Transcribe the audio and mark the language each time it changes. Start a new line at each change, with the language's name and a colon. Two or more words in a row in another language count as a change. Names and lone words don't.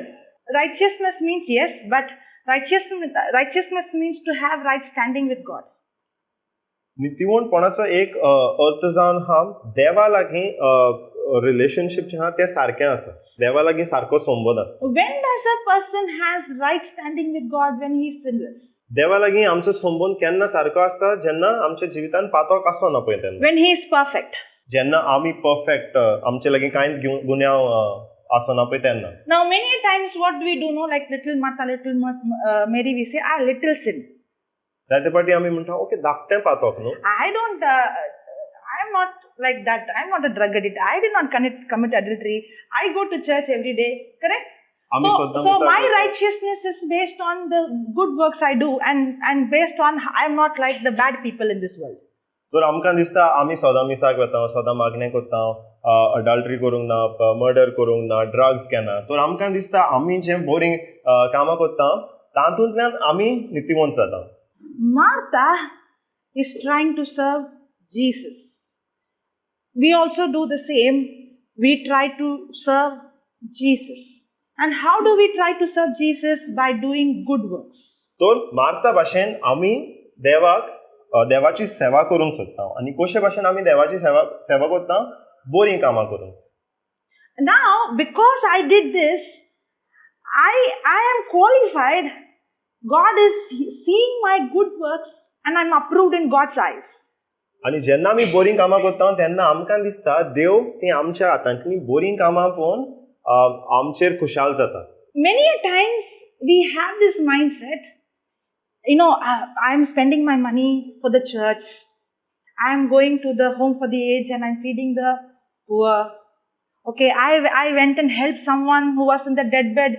English: Righteousness means yes, but righteousness means to have right standing with God.
Konkani: नितीवंतपणाचो एक अर्थ जावन हा देवा लागीं रिलेशनशीप जें आहा तें सारकें आसा, देवा लागीं सारको संबंद आसता.
English: When does a person has right standing with God? When he is sinless.
Konkani: देवा लागीं आमचो संबंद केन्ना सारको आसता? जेन्ना आमच्या जिवितान पातोक आसना पळय तेन्ना.
English: When he is perfect.
Konkani: जेन्ना आमी परफेक्ट, आमचे लागीं कांयच गुन्यांव आसना पळय तेन्ना.
English: Now many times what we do know, like little Martha, little Mary, we say, little sin.
Konkani: जायते फाटी आमी म्हणटा ओके धाकटें पातोक न्हू.
English: I am not like that. I am not a drug addict. I did not commit adultery. I go to church every day. Correct? So my righteousness is based on the good works I do and based on I am not like the bad people in this world.
Konkani: तर आमकां दिसता आमी सदां मिसाक वता, सदां मागणें करता, अडल्टरी करूंक ना, मर्डर करूंक ना, ड्रग्स घेना. तर आमकां दिसता आमी जें बोरींग कामां करता तातूंतल्यान आमी नितिवंत जाता.
English: Martha is trying to serve Jesus. We also do the same. We try to serve Jesus. And how do we try to serve Jesus? By doing good works.
Konkani: तर मार्था भाशेन आमी देवाची सेवा करूंक सोदता. आनी कशे भाशेन आमी देवाची सेवा करता? बोरीं कामां करून.
English: Now, because I did this, I am qualified. God is seeing my good works and I'm approved in God's eyes.
Konkani: आनी जेन्ना आमी बोरीं कामां करता तेन्ना आमकां दिसता देव ती आमच्या हातांतलीं बोरीं कामां पळोवन आमचेर खुशाल जाता.
English: Many a times we have this mindset, I am spending my money for the church. I am going to the home for the aged and I'm feeding the poor. Okay, I went and helped someone who was in the deathbed.